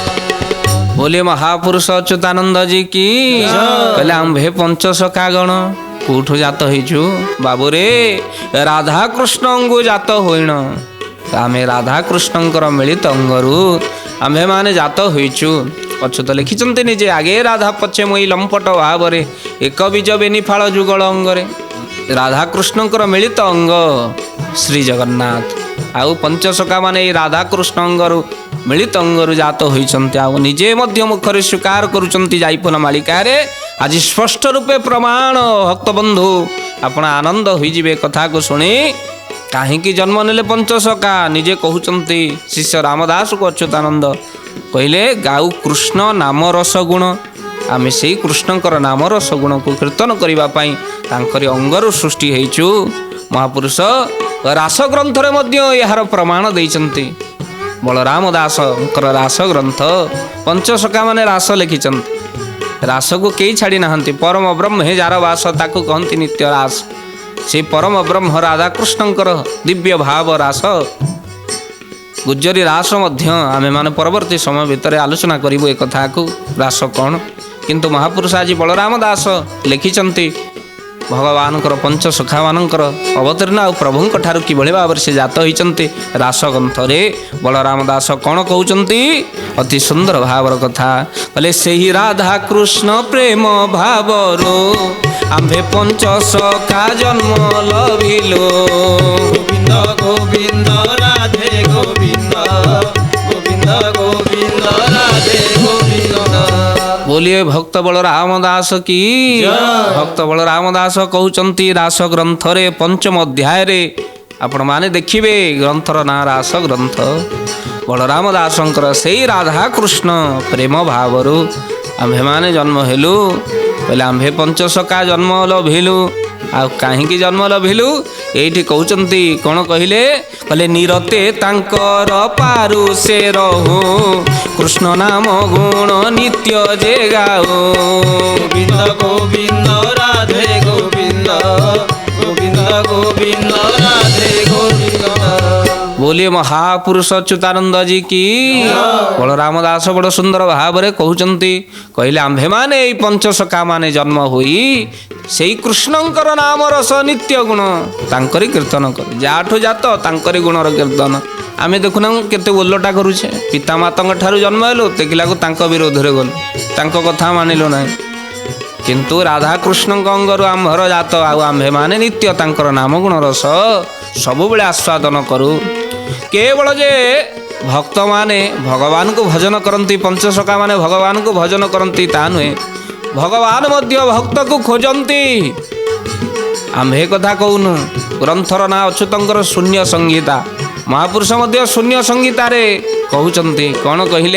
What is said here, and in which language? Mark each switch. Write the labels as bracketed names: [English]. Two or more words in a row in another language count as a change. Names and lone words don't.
[Odia] ବୋଲେ ମହାପୁରୁଷ ଅଚ୍ୟୁତାନନ୍ଦ ଜୀ କି କହିଲେ ଆମ୍ଭେ ପଞ୍ଚସଖା ଗଣ କେଉଁଠୁ ଜାତ ହୋଇଛୁ ବାବୁ ରେ ରାଧା କୃଷ୍ଣ ଅଙ୍ଗୁ ଜାତ ହୋଇଣ ଆମେ ରାଧା କୃଷ୍ଣଙ୍କର ମିଳିତ ଅଙ୍ଗରୁ ଆମ୍ଭେ ମାନେ ଜାତ ହୋଇଛୁ। ଅଚ୍ୟୁତ ଲେଖିଛନ୍ତି ନିଜେ ଆଗେ ରାଧା ପଛେ ମୁଇଁ ଲମ୍ପଟ ଭାବରେ ଏକ ବୀଜ ବେନିଫଳ ଯୁଗଳ ଅଙ୍ଗରେ ରାଧା କୃଷ୍ଣଙ୍କର ମିଳିତ ଅଙ୍ଗ ଶ୍ରୀ ଜଗନ୍ନାଥ ଆଉ ପଞ୍ଚସଖା ମାନେ ରାଧା କୃଷ୍ଣ ଅଙ୍ଗରୁ ମିଳିତ ଅଙ୍ଗରୁ ଜାତ ହୋଇଛନ୍ତି ଆଉ ନିଜେ ମଧ୍ୟ ମୁଖରେ ସ୍ୱୀକାର କରୁଛନ୍ତି ଜାଇଫୁଲ ମାଳିକାରେ ଆଜି ସ୍ପଷ୍ଟ ରୂପେ ପ୍ରମାଣ ଭକ୍ତ ବନ୍ଧୁ ଆପଣ ଆନନ୍ଦ ହୋଇଯିବେ କଥା କୁ ଶୁଣି। କାହିଁକି ଜନ୍ମ ନେଲେ ପଞ୍ଚସଖା ନିଜେ କହୁଛନ୍ତି ଶିଷ୍ୟ ରାମଦାସ କୁ ଅଚ୍ୟୁତାନନ୍ଦ କହିଲେ ଗାଉ କୃଷ୍ଣ ନାମ ରସ ଗୁଣ ଆମେ ସେ କୃଷ୍ଣଙ୍କର ନାମ ରସ ଗୁଣ କୁ କୀର୍ତ୍ତନ କରିବା ପାଇଁ ତାଙ୍କରି ଅଙ୍ଗରୁ ସୃଷ୍ଟି ହେଇଛୁ। ମହାପୁରୁଷ ରାସ ଗ୍ରନ୍ଥ ରେ ମଧ୍ୟ ଯାର ପ୍ରମାଣ ଦେଇଛନ୍ତି ବଳରାମ ଦାସଙ୍କର ରାସ ଗ୍ରନ୍ଥ ପଞ୍ଚସଖା ମାନେ ରାସ ଲେଖିଛନ୍ତି ରାସ କୁ କେହି ଛାଡ଼ି ନାହାନ୍ତି ପରମ ବ୍ରହ୍ମ ହେ ଯାର ବାସ ତାକୁ କହନ୍ତି ନିତ୍ୟ ରାସ ସେ ପରମ ବ୍ରହ୍ମ ରାଧା କୃଷ୍ଣଙ୍କର ଦିବ୍ୟ ଭାବ ରାସ ଗୁଜ୍ଜରୀ ରାସ ମଧ୍ୟ ଆମେ ମାନେ ପରବର୍ତ୍ତୀ ସମୟ ଭିତରେ ଆଲୋଚନା କରିବୁ ଏ କଥା କୁ ରାସ କଅଣ। କିନ୍ତୁ ମହାପୁରୁଷ ଆଜି ବଳରାମ ଦାସ ଲେଖିଛନ୍ତି ଭଗବାନ ପଞ୍ଚସଖା ମାନଙ୍କର ଅବତୀର୍ଣ୍ଣ ଆ ପ୍ରଭୁଙ୍କ ଠାରୁ କିଭଳି ଭାବରେ ସେ ଜାତ ହୋଇଛନ୍ତି ରାସ ଗ୍ରନ୍ଥରେ ବଳରାମ ଦାସ କଅଣ କହୁଛନ୍ତି ଅତି ସୁନ୍ଦର ଭାବର କଥା କହିଲେ ସେହି ରାଧା କୃଷ୍ଣ ପ୍ରେମ ଭାବରୁ ଆମ୍ଭେ ପଞ୍ଚସଖା ଜନ୍ମ ଲଭିଲୁ गोविंद गोविंद राधे गोविंद गोविंद गोविंद राधे गोविंद। ବୋଲିଏ ଭକ୍ତ ବଳରାମ ଦାସ କି ଭକ୍ତ ବଳରାମ ଦାସ କହୁଛନ୍ତି ରାସ ଗ୍ରନ୍ଥରେ ପଞ୍ଚମ ଅଧ୍ୟାୟ ରେ ଆପଣ ମାନେ ଦେଖିବେ ଗ୍ରନ୍ଥର ନା ରାସ ଗ୍ରନ୍ଥ ବଳରାମ ଦାସଙ୍କର ସେହି ରାଧା କୃଷ୍ଣ ପ୍ରେମ ଭାବରୁ ଆମ୍ଭେ ମାନେ ଜନ୍ମ ହେଲୁ ପହିଲେ ଆମ୍ଭେ ପଞ୍ଚସଖା ଜନ୍ମ ଲଭିଲୁ ଆଉ କାହିଁକି ଜନ୍ମ ଲଭିଲୁ? ଏଇଠି କହୁଛନ୍ତି କ'ଣ କହିଲେ? କହିଲେ ନିରତେ ତାଙ୍କର ପାରୁ ସେ ରହୁ, କୃଷ୍ଣ ନାମ ଗୁଣ ନିତ୍ୟ ଯେ ଗାଉ। ଗୋବିନ୍ଦ ଗୋବିନ୍ଦ ରାଧେ ଗୋବିନ୍ଦ, ଗୋବିନ୍ଦ ଗୋବିନ୍ଦ ରାଧେ ଗୋବିନ୍ଦ। [Hindi] बोलिए महापुरुष अच्युतानंद जी की। [Odia] ବଳରାମ ଦାସ ବଡ଼ ସୁନ୍ଦର ଭାବ ମେଁ କହନ୍ତେ କହିଲେ ଆମ୍ଭେ ମାନେ ଏଇ ପଞ୍ଚସଖା ମାନେ ଜନ୍ମ ହୋଇ ସେହି କୃଷ୍ଣଙ୍କର ନାମ ରସ ନିତ୍ୟ ଗୁଣ ତାଙ୍କରି କୀର୍ତ୍ତନ କର, ଯାଠୁ ଜାତ ତାଙ୍କରି ଗୁଣର କୀର୍ତ୍ତନ। ଆମେ ଦେଖୁନା କେତେ ଓଲଟା କରୁଛେ, ପିତାମାତା ଠାରୁ ଜନ୍ମ ହେଲୁ ଦେଖିଲାକୁ ତାଙ୍କ ବିରୋଧ ରେ ଗଲୁ, ତାଙ୍କ କଥା ମାନିଲୁ ନାହିଁ। କିନ୍ତୁ ରାଧା କୃଷ୍ଣ ଅଙ୍ଗରୁ ଆମ୍ଭର ଜାତ ଆମ୍ଭେ ମାନେ ନିତ୍ୟ ତାଙ୍କର ନାମ ଗୁଣ ରସ ସବୁ ବେଳେ ଆସ୍ୱାଦନ କରୁ। କେବଳ ଯେ ଭକ୍ତ ମାନେ ଭଗବାନ କୁ ଭଜନ କରନ୍ତି, ପଞ୍ଚସଖା ମାନେ ଭଗବାନ କୁ ଭଜନ କରନ୍ତି ତା ନୁହେଁ, ଭଗବାନ ମଧ୍ୟ ଭକ୍ତ କୁ ଖୋଜନ୍ତି। ଆମ୍ଭେ କଥା କହୁନୁ, ଗ୍ରନ୍ଥର ନା ଅଚ୍ୟୁତଙ୍କର ଶୂନ୍ୟ ସଂହିତା, ମହାପୁରୁଷ ମଧ୍ୟ ଶୂନ୍ୟ ସଂହିତାରେ କହୁଛନ୍ତି କଅଣ କହିଲେ?